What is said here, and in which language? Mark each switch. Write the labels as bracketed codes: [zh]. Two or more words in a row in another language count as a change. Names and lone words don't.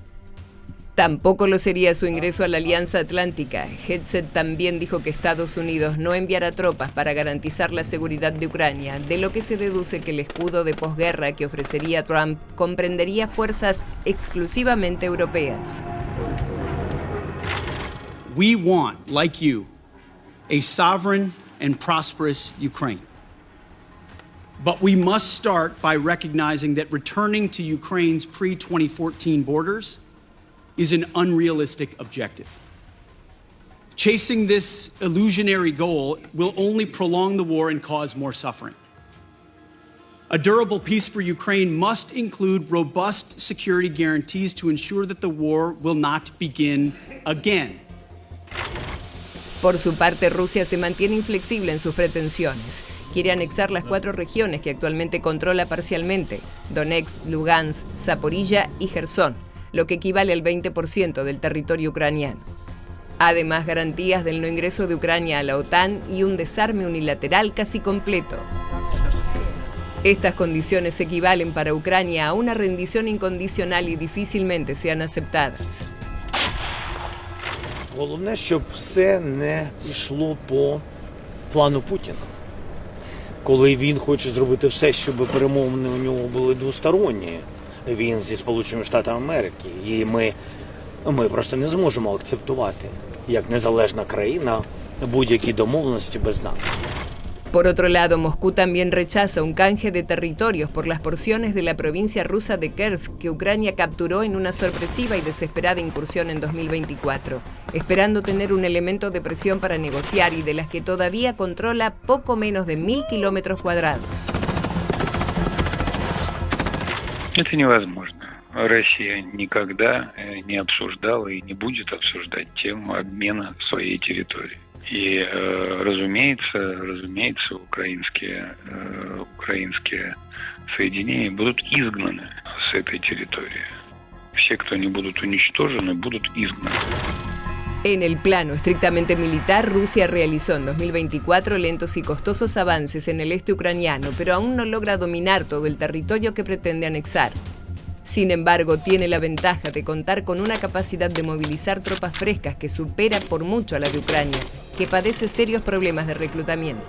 [es] Tampoco lo sería su ingreso a la Alianza Atlántica. Hegseth también dijo que Estados Unidos no enviará tropas para garantizar la seguridad de Ucrania, de lo que se deduce que el escudo de posguerra que ofrecería Trump comprendería fuerzas exclusivamente europeas. [en] We want, like you, a sovereign and prosperous Ukraine. But we must start by recognizing that returning to Ukraine's pre-2014 borders is an unrealistic objective. Chasing this illusionary goal will only prolong the war and cause more suffering. A durable peace for Ukraine must include robust security guarantees to ensure that the war will not begin again. [es] Por su parte, Rusia se mantiene inflexible en sus pretensiones. Quiere anexar las 4 regiones que actualmente controla parcialmente: Donetsk, Lugansk, Zaporilla y Jersón, lo que equivale al 20% del territorio ucraniano. Además, garantías del no ingreso de Ucrania a la OTAN y un desarme unilateral casi completo. Estas condiciones equivalen para Ucrania a una rendición incondicional y difícilmente sean aceptadas. [uk] Головне, щоб все не йшло по плану Путіна. Коли він хоче зробити все, щоб перемовини у нього були двосторонні, він зі Сполученими Штатами Америки, і ми просто не зможемо акцептувати, як незалежна країна, будь-які домовленості без нас. [es] Por otro lado, Moscú también rechaza un canje de territorios por las porciones de la provincia rusa de Kursk que Ucrania capturó en una sorpresiva y desesperada incursión en 2024, esperando tener un elemento de presión para negociar y de las que todavía controla poco menos de 1000 kilómetros cuadrados. [ru] Это невозможно. Россия никогда не обсуждала и не будет обсуждать тему обмена своей территории. И, разумеется, украинские соединения будут изгнаны с этой территории. Все, кто не будут уничтожены, будут изгнаны. [es] En el plano estrictamente militar, Rusia realizó en 2024 lentos y costosos avances en el este ucraniano, pero aún no logra dominar todo el territorio que pretende anexar. Sin embargo, tiene la ventaja de contar con una capacidad de movilizar tropas frescas que supera por mucho a la de Ucrania, que padece serios problemas de reclutamiento.